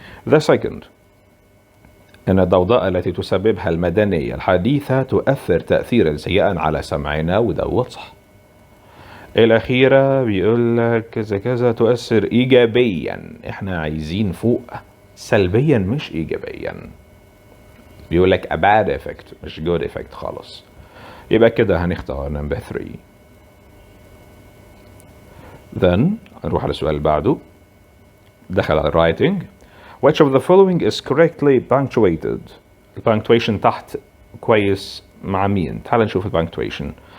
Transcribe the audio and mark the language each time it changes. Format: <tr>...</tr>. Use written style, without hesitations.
<en>the second.</en> <ar>أن الضوضاء التي تسببها المدنية الحديثة تؤثر تأثيرا سيئا على سمعنا، وده صح. الأخيرة بيقول لك كذا كذا تؤثر إيجابيا. احنا عايزين فوق سلبيا مش إيجابيا. بيقول لك</ar> <en>a bad effect</en> <ar>مش</ar> <en>good effect</en> <ar>خالص. يبقى كده هنختار number 3. then نروح على السؤال اللي بعده. دخل على writing.</ar> <en>Which of the following is correctly punctuated؟</en> <ar>البانكتويشن تحت كويس مع مين؟ تعال نشوف البانكتويشن.</ar>